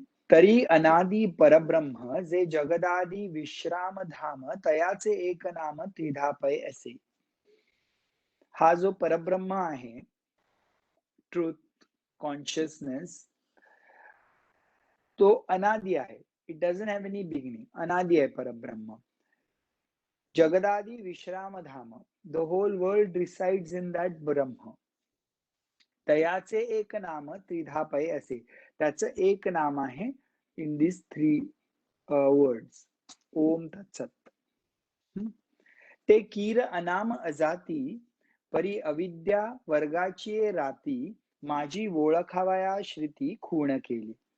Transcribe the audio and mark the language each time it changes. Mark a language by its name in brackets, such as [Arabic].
[Marathi] तरी अनादि परब्रह्म जे जगदादि विश्राम धाम, तयाचे एक नाम त्रिधा पै असे. हा जो परब्रह्म आहे, ट्रूथ, कॉन्शियसनेस, तो अनादि आहे. [English] It doesn't have any beginning. [Marathi] अनादि आहे परब्रह्म. जगदादि विश्राम धाम, [English] The whole world resides in that ब्रह्म. [Marathi] तयाचे एक नाम त्रिधा पै असे. त्याचं एक नाम आहे [English] In this 3 words. [Marathi] ओम तत्सत. ते कीर अनाम अजाती, परी अविद्या वर्गाची राती, माझी ओळखावया श्रुती खूण केली.